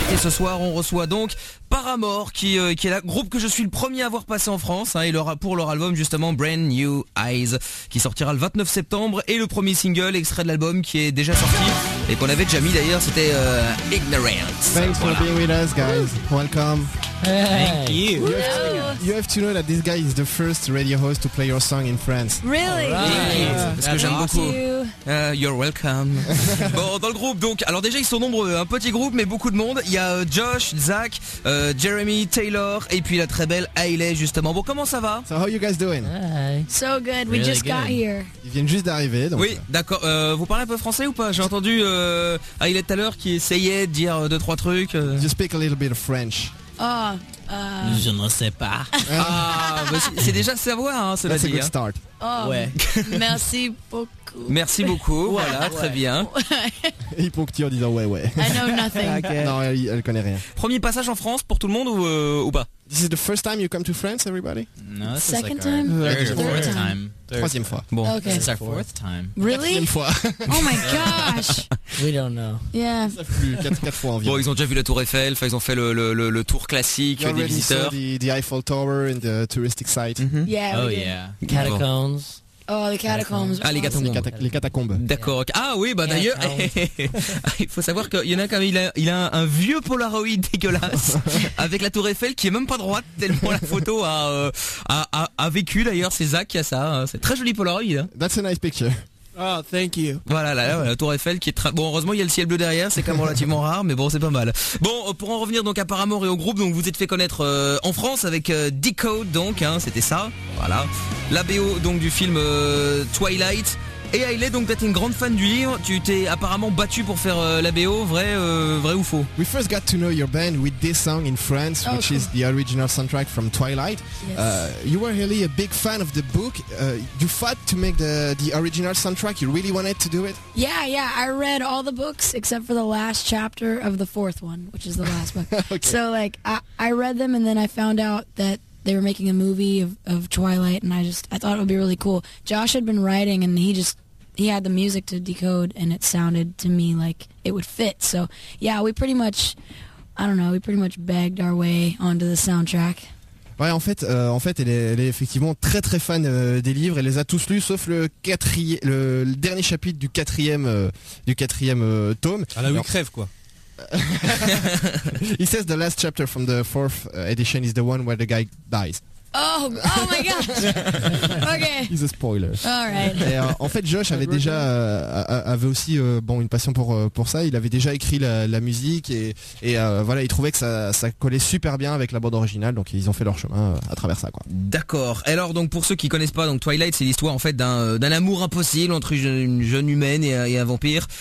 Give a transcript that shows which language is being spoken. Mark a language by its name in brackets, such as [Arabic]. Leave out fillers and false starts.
[French] Et ce soir, on reçoit donc Paramore, qui est le groupe que je suis le premier à avoir passé en France, hein, et pour leur album justement Brand New Eyes, qui sortira le 29 septembre, et le premier single extrait de l'album qui est déjà sorti et qu'on avait déjà mis d'ailleurs, c'était Ignorance. [English] Thanks for being with us, guys. Welcome. Thank you. You have to know that this guy is the first radio host to play your song in France. Really? [French] Parce que j'aime beaucoup. [English] You're welcome. [French] Bon, dans le groupe, donc, alors déjà ils sont nombreux, un petit groupe mais beaucoup de monde. Il y a Josh, Zach, Jeremy, Taylor, et puis la très belle Hayley, justement. Bon, comment ça va? [English] So how you guys doing? Hi. So good. Really, we just good. Got here. [French] Ils viennent juste d'arriver. Donc oui, d'accord. Vous parlez un peu français ou pas? J'ai entendu Hayley tout à l'heure qui essayait de dire deux trois trucs. [English] You speak a little bit of French. Oh. [French] Je ne sais pas. C'est déjà savoir, hein, cela [English] That's [French] dit. [English] A good start. [French] Oh, ouais. Merci beaucoup. Merci beaucoup. Voilà, ouais. Très bien. Il ponctue en disant ouais. [English] I know nothing. [French] Okay. Non, elle connaît rien. Premier passage en France pour tout le monde ou pas? [English] This is the first time you come to France, everybody? No, it's second time. Third time. [French] Troisième fois. [English] Bon, okay. This is our fourth time. Really? [French] Quatrième fois. [English] Oh my gosh. We don't know. Yeah. [French] Quatre fois environ. Bon, ils ont déjà vu la Tour Eiffel. Enfin, ils ont fait le tour classique des visiteurs. [English] The Eiffel Tower and the touristic site. Mm-hmm. Yeah. Oh yeah. Catacombs. Bon. [French] Oh, les catacombes. Ah, les catacombes. D'accord. Ah oui, bah d'ailleurs, il faut savoir qu'il y en a quand même, il a un vieux Polaroid dégueulasse avec la Tour Eiffel qui est même pas droite tellement la photo a vécu d'ailleurs. C'est Zach qui a ça. C'est très joli Polaroid. Hein. [English] That's a nice picture. Oh, thank you. [French] Voilà, la Tour Eiffel qui est très... Bon, heureusement, il y a le ciel bleu derrière, c'est quand même relativement rare, mais bon, c'est pas mal. Bon, pour en revenir donc à Paramore et au groupe, donc vous êtes fait connaître en France avec Decode, donc, hein, c'était ça, voilà. La BO, donc, du film Twilight. Et Hayley, donc, t'es une grande fan du livre, tu t'es apparemment battu pour faire la BO, vrai ou faux? [English] We first got to know your band with this song in France, oh, which cool. is the original soundtrack from Twilight. Yes. You were really a big fan of the book. You fought to make the original soundtrack, you really wanted to do it? Yeah, I read all the books except for the last chapter of the fourth one, which is the last book. Okay. So, like, I read them and then I found out that they were making a movie of Twilight, and I thought it would be really cool. Josh had been writing, and he had the music to Decode, and it sounded to me like it would fit. So, yeah, we pretty much begged our way onto the soundtrack. [French] Ouais, en fait, elle est effectivement très très fan des livres. Elle les a tous lus, sauf le dernier chapitre du quatrième tome. Ah là, oui, crève quoi. [English] He says the last chapter from the fourth edition is the one where the guy dies. Oh my god. Okay. He's a spoiler. All right. [French] Et, en fait, Josh avait déjà avait aussi bon une passion pour ça. Il avait déjà écrit la musique et voilà, il trouvait que ça collait super bien avec la bande originale. Donc ils ont fait leur chemin à travers ça, quoi. D'accord. Et alors, donc, pour ceux qui connaissent pas, donc Twilight, c'est l'histoire en fait d'un amour impossible entre une jeune humaine et un vampire.